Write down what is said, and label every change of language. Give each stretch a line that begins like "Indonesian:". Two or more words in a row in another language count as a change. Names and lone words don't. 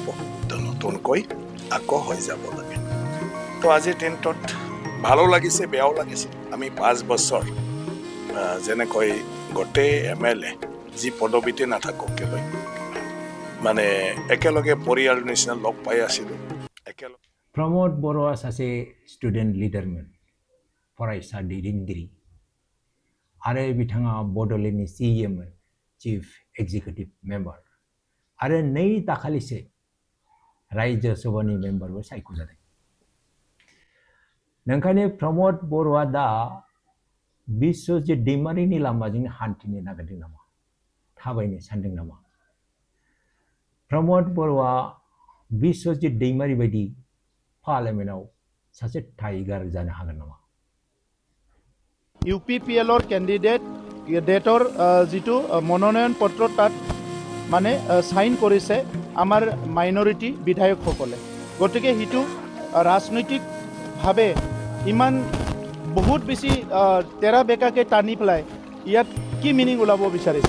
Assamese: নতুনকৈ আকৌ হৈ যাব লাগে। তো আজিৰ দিনটোত ভালো লাগিছে, বেয়াও লাগিছে। আমি 5 বছৰ যেনেকৈ গোটেই এমএলএ যি পদবীতে নাথাকক কেলৈ মানে একেলগে পৰিয়ালৰ নিচিনা লগ পাই আছিলোঁ।
Bodo: प्रमोद बरोआ सासे
English: student leader,
Bodo: फरायसा दैदेनगिरि, आरो बिथाङा बड'लेण्डनि सीएममोन,
English: chief executive member,
Bodo: आरो 2 दाखालिसो राज्य सभानि मेम्बारबो सायख'जादों। नोंखायनो प्रमोद बरोआ दा बिस्वजित दैमारीनि लामाजों हान्थिनो नागिरदों नामा? थाबायनो सानदों नामा? प्रमोद बरोआ बिस्वजित दैमारी बायदि पार्लियामेन्टआव सासे टाइगार जानो हागोन नामा?
Assamese: UPPLৰ কেণ্ডিডেট ডেটৰ যিটো মনোনয়ন পত্ৰ তাত মানে সাইন কৰিছে আমাৰ মাইনৰিটি বিধায়কসকলে। গতিকে হিটো ৰাজনৈতিকভাৱে ইমান বহুত বেছি তেৰা বেকাকৈ টানি পেলাই ইয়াত কি মিনিং ওলাব বিচাৰিছে?